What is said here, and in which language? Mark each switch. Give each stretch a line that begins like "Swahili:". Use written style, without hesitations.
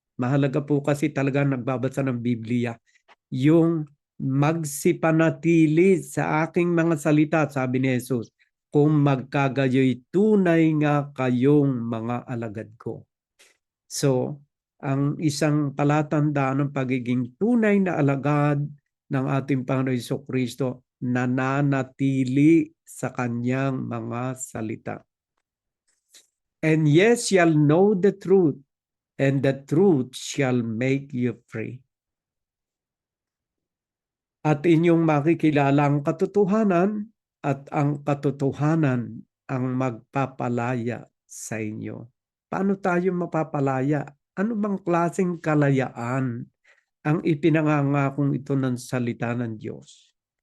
Filipino: Mahalaga po kasi talaga nagbabasa ng Biblia. Yung magsipanatili sa aking mga salita, sabi ni Jesus, kung magkagayo'y tunay nga kayong mga alagad ko. So, ang isang palatandaan ng pagiging tunay na alagad ng ating Panginoon Jesucristo, nananatili sa kanyang mga salita.
English: And yes, shall know the truth, and the truth shall make you free.
Filipino: At inyong makikilala ang katotohanan, at ang katotohanan ang magpapalaya sa inyo. Paano tayo mapapalaya? Ano bang klaseng kalayaan ang ipinangangakong ito ng salita ng Diyos?